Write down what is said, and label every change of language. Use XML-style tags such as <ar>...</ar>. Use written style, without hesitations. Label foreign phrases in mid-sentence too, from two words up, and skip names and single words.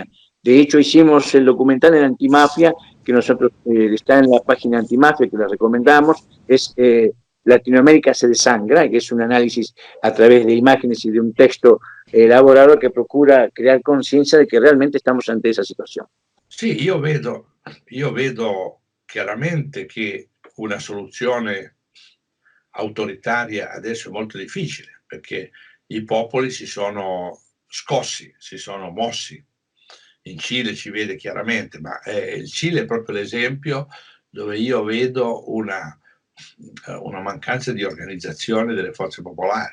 <es>De hecho, hicimos el documental en Antimafia, que nosotros está en la página Antimafia, que la recomendamos, es Latinoamérica se desangra, que es un análisis a través de imágenes y de un texto elaborado que procura crear conciencia de que realmente estamos ante esa situación.</es> <it>Sì, io vedo chiaramente che una soluzione autoritaria adesso è molto difficile, perché i popoli si sono scossi, si sono mossi. In Cile ci vede chiaramente, ma il Cile è proprio l'esempio dove io vedo una mancanza di organizzazione delle forze popolari.</it>